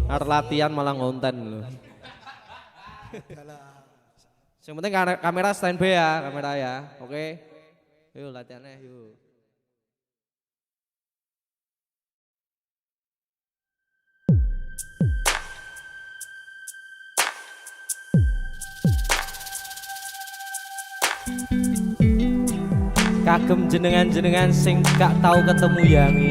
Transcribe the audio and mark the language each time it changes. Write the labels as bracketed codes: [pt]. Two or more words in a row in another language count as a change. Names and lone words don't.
[id] latihan malah ngonten lho. Yang penting kamera standby ya, kamera ya. Oke. Yuk latihannya yuk. [jv] Kagem jenengan-jenengan sing gak tau ketemu yangi.